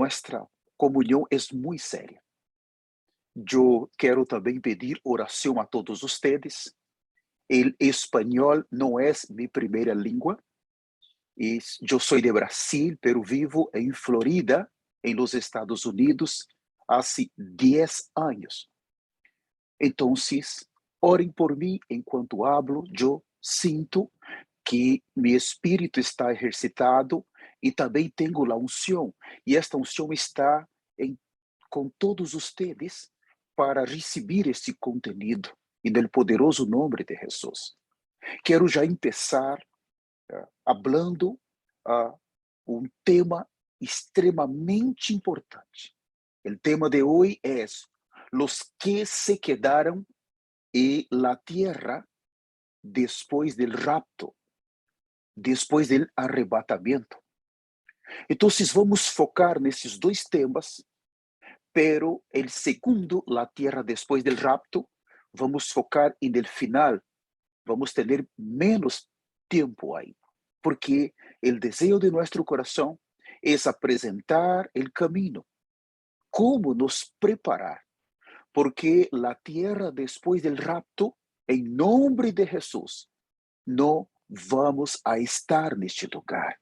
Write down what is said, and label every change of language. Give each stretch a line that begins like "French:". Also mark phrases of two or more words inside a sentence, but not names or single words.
Portuguese: nuestra comunhão é muito séria. Eu quero também pedir oração a todos ustedes. El espanhol não é minha primeira língua. Eu sou de Brasil, pero vivo em Florida, em los Estados Unidos, há 10 anos. Então, orem por mim enquanto hablo. Eu sinto que meu espírito está exercitado e também tenho a unção. E esta unção está com todos ustedes para receber este conteúdo e no poderoso nome de Jesus. Quero já começar hablando um tema extremamente importante. O tema de hoje é
Spanish: los que se quedaram en la tierra después del rapto, después del arrebatamento.
Portuguese: Então, vamos focar nesses dois temas,
Spanish: pero el segundo, la tierra después del rapto,
Portuguese: vamos focar
Spanish: en el final.
Portuguese: Vamos ter menos tempo aí, porque o desejo de nosso coração é apresentar o caminho, como nos preparar, porque a terra depois do rapto, em nome de Jesus, não vamos a estar neste lugar.